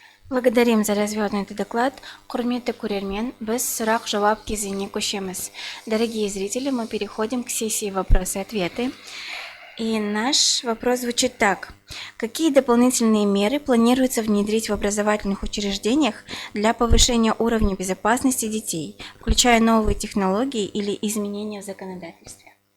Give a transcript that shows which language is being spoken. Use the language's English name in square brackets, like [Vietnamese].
[Russian] Благодарим за развернутый доклад. [Kazakh] Құрметті көрермен, біз сұрақ-жауап кезеңіне көшеміз. [Russian] Дорогие зрители, мы переходим к сессии вопросы-ответы. И наш вопрос звучит так. Какие дополнительные меры планируется внедрить в образовательных учреждениях для повышения уровня безопасности детей, включая новые технологии или изменения в законодательстве?